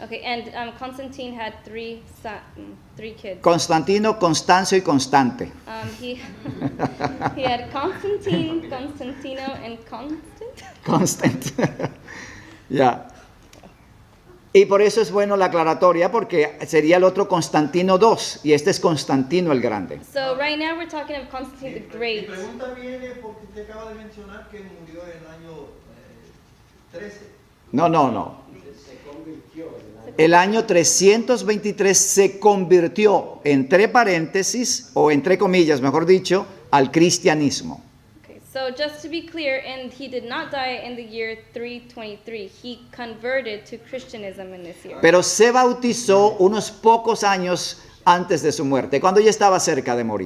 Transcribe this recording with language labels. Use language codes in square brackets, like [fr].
[en] Okay, and Constantine had three kids. [es] Constantino, Constancio y Constante. [en] He had Constantine, Constantino, and Constant. Constant. Ya. [es] Y por eso es bueno la aclaratoria, porque sería el otro Constantino II, y este es Constantino el Grande. [en] So right now we're talking of Constantine the [es] Mi [en] Great. [es] pregunta viene porque usted acaba de mencionar que murió en el año 13. No. El año 323 se convirtió, entre paréntesis, o entre comillas, mejor dicho, al cristianismo. [en] Okay, so just to be clear, and he did not die in the year 323. He converted to Christianism in this year. [es] Pero se bautizó unos pocos años antes de su muerte, cuando ya estaba cerca de morir.